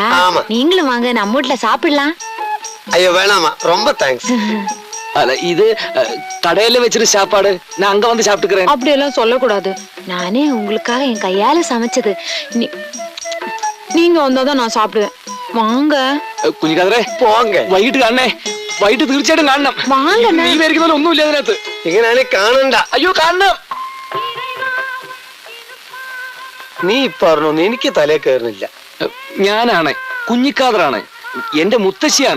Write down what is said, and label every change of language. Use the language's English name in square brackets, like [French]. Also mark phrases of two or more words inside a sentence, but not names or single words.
[Tamil] நீங்களும் வாங்க, நம்ம வீட்டுல சாப்பிடலாம். ஐயோ வேணாமா, ரொம்ப தேங்க்ஸ். அல்ல, இது கடையில வச்சிரு சாப்பாடு, நான் அங்க வந்து சாப்பிட்டுக்கிறேன். அப்படி எல்லாம் சொல்லக்கூடாது. நானே உங்களுக்காக என் கையால சமைச்சது. நீங்க வந்தாதான் நான் சாப்பிடுவேன். வாங்க [Malayalam] കുഞ്ഞിക്കാതറേ, പോങ്ക. വൈകിട്ട് കാണണേ. വൈകിട്ട് തീർച്ചയായിട്ടും കാണണം. വാങ്ങ. നീ വരിക്കുന്നതിൽ ഒന്നുമില്ല അതിനകത്ത്. ഇങ്ങനെയാണ് കാണണ്ട. അയ്യോ കാണണം. നീ പറഞ്ഞോ, എനിക്ക് തലേ കയറുന്നില്ല. ഞാനാണ് കുഞ്ഞിക്കാതറാണ്, എന്റെ മുത്തശ്ശിയാണ്.